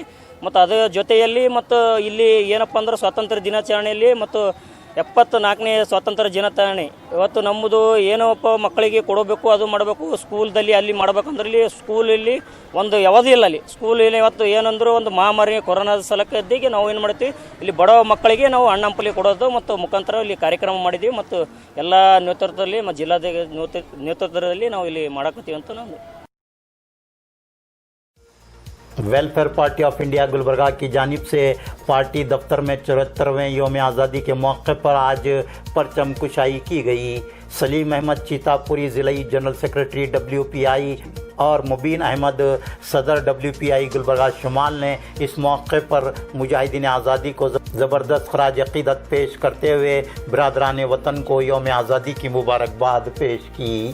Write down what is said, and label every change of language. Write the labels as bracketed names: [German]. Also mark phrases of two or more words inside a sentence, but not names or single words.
[Kannada] ಮತ್ತು ಅದರ ಜೊತೆಯಲ್ಲಿ ಮತ್ತು ಇಲ್ಲಿ ಏನಪ್ಪ ಅಂದ್ರೆ ಸ್ವಾತಂತ್ರ್ಯ ದಿನಾಚರಣೆಯಲ್ಲಿ ಮತ್ತು 74ನೇ ಸ್ವಾತಂತ್ರ್ಯ ದಿನಾಚರಣೆ ಇವತ್ತು ನಮ್ಮದು ಏನಪ್ಪ ಮಕ್ಕಳಿಗೆ ಕೊಡಬೇಕು, ಅದು ಮಾಡಬೇಕು ಸ್ಕೂಲ್ದಲ್ಲಿ ಅಲ್ಲಿ ಮಾಡ್ಬೇಕಂದ್ರೆ ಇಲ್ಲಿ ಸ್ಕೂಲಲ್ಲಿ ಒಂದು ಯಾವುದೂ ಇಲ್ಲ. ಅಲ್ಲಿ ಸ್ಕೂಲಲ್ಲಿ ಇವತ್ತು ಏನಂದ್ರು ಒಂದು ಮಹಾಮಾರಿ ಕೊರೋನಾದ ಸಲಕದಿಗೆ ನಾವು ಏನು ಮಾಡ್ತೀವಿ, ಇಲ್ಲಿ ಬಡ ಮಕ್ಕಳಿಗೆ ನಾವು ಹಣ್ಣು ಹಂಪಲಿ ಕೊಡೋದು ಮತ್ತು ಮುಖಾಂತರ ಇಲ್ಲಿ ಕಾರ್ಯಕ್ರಮ ಮಾಡಿದ್ದೀವಿ. ಮತ್ತು ಎಲ್ಲ ನೇತೃತ್ವದಲ್ಲಿ ಮತ್ತು ಜಿಲ್ಲಾಧಿಕಾರಿ ನೇತೃತ್ವದಲ್ಲಿ ನಾವು ಇಲ್ಲಿ ಮಾಡಕತ್ತೀವಿ ಅಂತ ನಾನು. [Urdu] ویلفیئر پارٹی آف انڈیا گلبرگہ کی جانب سے پارٹی دفتر میں 74ویں یوم آزادی کے موقع پر آج پرچم کشائی کی گئی. سلیم احمد چیتاپوری ضلعی [English] General Secretary [Urdu] WPI اور مبین احمد صدر WPI گلبرگہ شمال نے اس موقع پر مجاہدین آزادی کو زبردست خراج عقیدت پیش کرتے ہوئے برادران وطن کو یوم آزادی کی مبارکباد پیش کی.